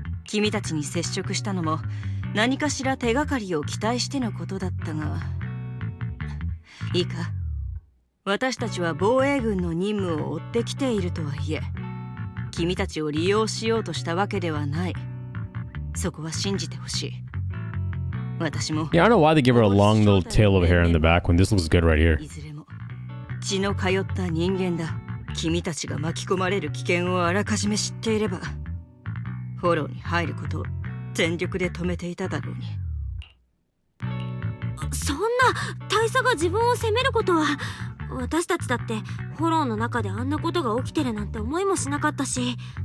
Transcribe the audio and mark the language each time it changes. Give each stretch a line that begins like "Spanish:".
Japanese: 君たちに接触したのも何かしら手がかりを期待してのことだったが、いいか、私たちは防衛軍の任務を追ってきているとはいえ、君たちを利用しようとしたわけではない。そこは信じてほしい。私も
English: Yeah, I don't know why they give her a long little tail of hair in the back when this looks good right here.
Japanese: いずれも血の通った人間だ。君たちが巻き込まれる危険をあらかじめ知っていれば、フォローに入ることを全力で止めていただろうに。そんな大佐が自分を責めることは、私たちだってフォローの中であんなことが起きてるなんて思いもしなかったし。